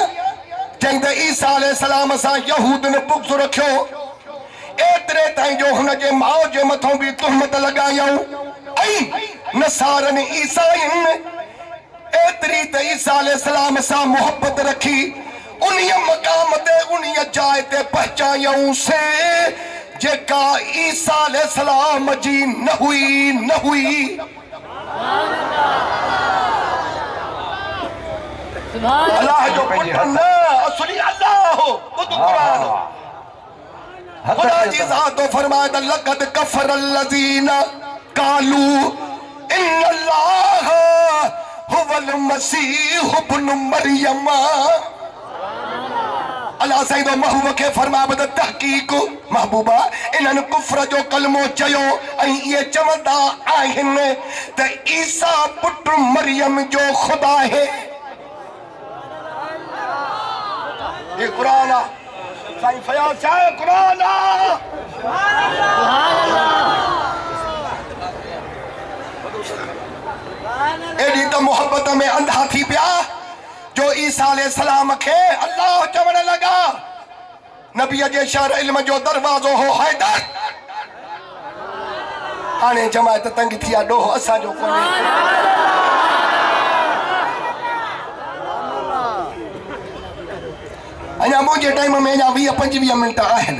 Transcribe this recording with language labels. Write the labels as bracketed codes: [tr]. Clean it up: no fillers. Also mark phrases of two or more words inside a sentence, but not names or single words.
[sd] चई त ईसा अलैहिस्सलाम सां यहूदन बुग़्ज़ रखियो एतिरे ताईं जो हुन जे माउ जे मथां बि तुहमत लॻायऊं ऐं नसारनि ईसाइन एतिरी त ईसा अलैहिस्सलाम सां मोहबत रखी उन्हीअ मक़ाम ते उन्हीअ जाइ ते पहुचायूं से जेका ईसा अलैहिस्सलाम जी न हुई। अल्लाह जो पुट न असली अल्लाह हो ॿुध क़ुरान खुदा जी ज़ात फरमाए त [ar] لقد كفر الذين قالوا إن الله هو المسيح ابن مريم. [sd] अल्लाह साईं तो महबूब खे फरमाए त तहक़ीक़ महबूबा इन्हनि कुफ्र जो कलमो चयो ऐं इहे चवंदा आहिनि त ईसा पुट मरियम जो खुदा है। ये कुरान आ साईं फयाज़ चाहे कुरान एडी तो मोहब्बत में अंधा थी पिया जो ईसा अलैहिस्सलाम खे अल्लाह चवण लगा नबी जे शहर इल्म जो दरवाज़ो हो हैदर। हाणे जमायत तंग थी आहे ॾोह असांजो कोन्हे। अञा मुंहिंजे टाइम में अञा 20-25 मिंट आहिनि।